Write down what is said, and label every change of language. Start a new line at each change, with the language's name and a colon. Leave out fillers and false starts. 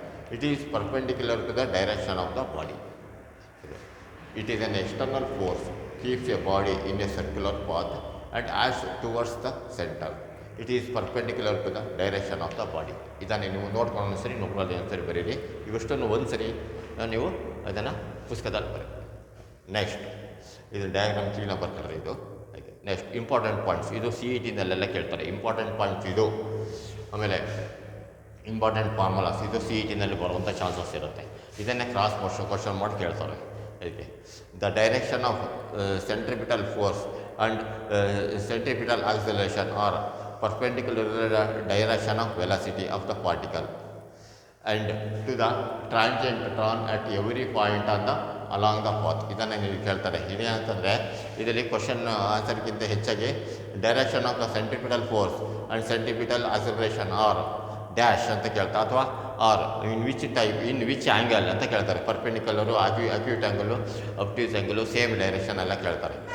English: It is perpendicular to the direction of the body. It is an external force keeps a body in a circular path and acts towards the center. It is perpendicular to the direction of the body.
Kannada: ಇದನ್ನು ನೀವು ನೋಡ್ಕೊಂಡು ಸರಿ ನೋಡ್ಕೊಳ್ಳಿ ಒಂದ್ಸರಿ ಬರೀರಿ. ಇವಷ್ಟನ್ನು ಒಂದು ಸರಿ ನೀವು ಅದನ್ನು ಪುಸ್ತಕದಲ್ಲಿ ಬರೀ. ನೆಕ್ಸ್ಟ್ ಇದು ಡಯಾಗ್ರಾಮ್ ಕ್ಲೀನಾಗಿ ಬರ್ತಾರೆ. ಇದು ಹಾಗೆ. Next important points. ಇದು ಸಿ ಇ ಟಿನಲ್ಲೆಲ್ಲ ಕೇಳ್ತಾರೆ ಇಂಪಾರ್ಟೆಂಟ್ ಪಾಯಿಂಟ್ಸ್ ಇದು. ಆಮೇಲೆ ಇಂಪಾರ್ಟೆಂಟ್ ಫಾರ್ಮುಲಾಸ್ ಇದು ಸಿ ಇ ಟಿನಲ್ಲಿ ಬರುವಂಥ ಚಾನ್ಸಸ್ ಇರುತ್ತೆ. ಇದನ್ನೇ ಕ್ರಾಸ್ ಕ್ವಶನ್ ಮಾಡಿ ಕೇಳ್ತಾರೆ. ಇದಕ್ಕೆ
English: The direction of centripetal force and centripetal acceleration are perpendicular direction of velocity of the particle and to the tangent drawn at every point on the along the path.
Kannada: ಇದನ್ನು ನೀವು ಕೇಳ್ತಾರೆ. ಇದೇನಂತಂದರೆ ಇದರಲ್ಲಿ question ಆನ್ಸರ್ಗಿಂತ ಹೆಚ್ಚಾಗಿ
English: direction of the centripetal force and centripetal acceleration are dash
Kannada: ಅಂತ ಕೇಳ್ತಾರೆ, ಅಥವಾ
English: are in which angle
Kannada: ಅಂತ ಕೇಳ್ತಾರೆ. ಪರ್ಪೆಂಡಿಕ್ಯುಲರು, acute angle, ಅಬ್ಟ್ಯೂಸ್ angle, same direction ಎಲ್ಲ ಕೇಳ್ತಾರೆ.